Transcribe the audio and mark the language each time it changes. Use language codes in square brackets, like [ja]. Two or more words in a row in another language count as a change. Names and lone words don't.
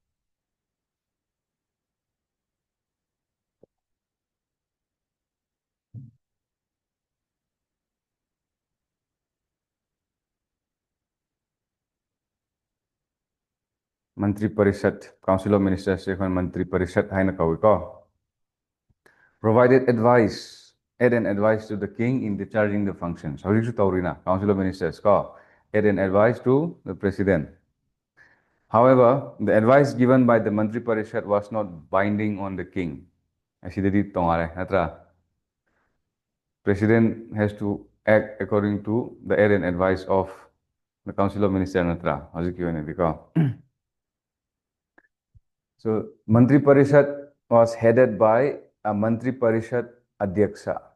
[mni] ꯃꯟꯇ꯭ꯔꯤ ꯄꯔꯤꯁꯠ [en] council of ministers [mni] ꯑꯩꯈꯣꯏꯅ ꯃꯟꯇ꯭ꯔꯤ ꯄꯔꯤꯁꯠ ꯍꯥꯏꯅ ꯀꯧꯏꯀꯣ [en] provided advice aid and advice to the king in discharging the functions [mni] hꯧꯖꯤꯛꯁꯨ ꯇꯧꯔꯤꯅ [en] council of ministers [mni] ꯀꯣ [en] aid and advice to the president. However, the advice given by the Mantri Parishad was not binding on the king. [mni] Asidadi tongare, natra. [en] President has to act according to the aid and advice of the Council of Ministers, natra. So, Mantri Parishad was headed by a Mantri Parishad Adhyaksha.